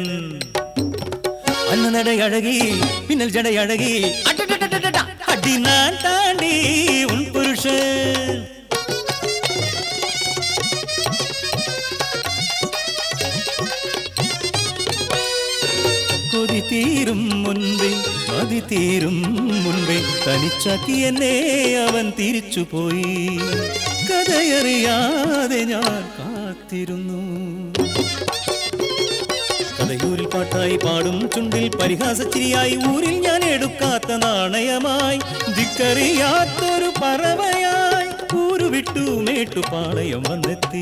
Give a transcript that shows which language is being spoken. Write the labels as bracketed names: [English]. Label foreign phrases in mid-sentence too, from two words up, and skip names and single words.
[Tamil] அண்ணனடை அழகி பின்னல் ஜடை அழகி அடி நான் தாண்டி உன் புருஷன். கொதி தீரும் முன்பே மதி தீரும் முன்பே [Malayalam] തനിച്ചാക്കി എന്നെ അവൻ തിരിച്ചു പോയി. കഥയറിയാതെ ഞാൻ കാത്തിരുന്നു. കഥയൂരിൽ പാട്ടായി പാടും ചുണ്ടിൽ പരിഹാസച്ചിരിയായി ഊരിൽ ഞാൻ എടുക്കാത്ത നാണയമായി ദിക്കറിയാത്തൊരു പറവയായി ഊരു വിട്ടു മേട്ടുപാളയം വന്നെത്തി.